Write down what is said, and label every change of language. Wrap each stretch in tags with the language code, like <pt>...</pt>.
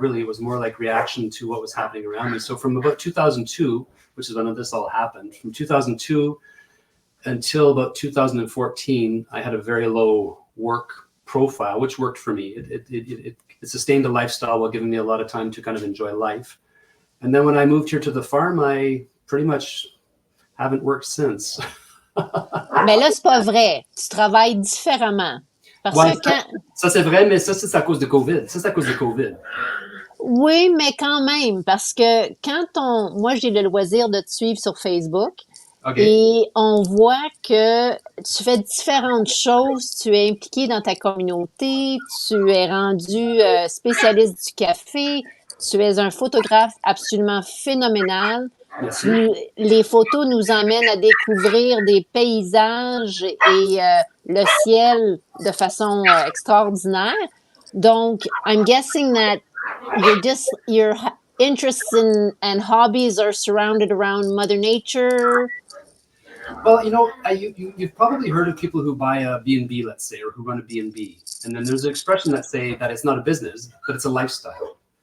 <en>Really, it was more like reaction to what was happening around me. So from about 2002, which is when this all happened, from 2002 until about 2014, I had a very low work profile, which worked for me. It sustained a lifestyle while giving me a lot of time to kind of enjoy life. And then when I moved here to the farm, I pretty much haven't worked since.</en> <fr>Mais là, c'est pas vrai. Tu travailles différemment. Parce Ouais, que quand... ça c'est vrai, mais ça, c'est à cause de COVID. Ça, c'est à cause de COVID. Oui, mais quand même, parce que moi, j'ai le loisir de te suivre sur Facebook.</fr> <en>Okay.</en> <fr>Et on voit que tu fais différentes choses. Tu es impliqué dans ta communauté. Tu es rendu spécialiste du café. Tu es un photographe absolument phénoménal. Les photos nous emmènent à découvrir des paysages et le ciel de façon extraordinaire.</fr> <en>Donc, I'm guessing that your interests and hobbies are surrounded around Mother Nature. Well, you've probably heard of people who buy a B&B, let's say, or who run a B&B. And then there's an expression that say that it's not a business, but it's a lifestyle.</en>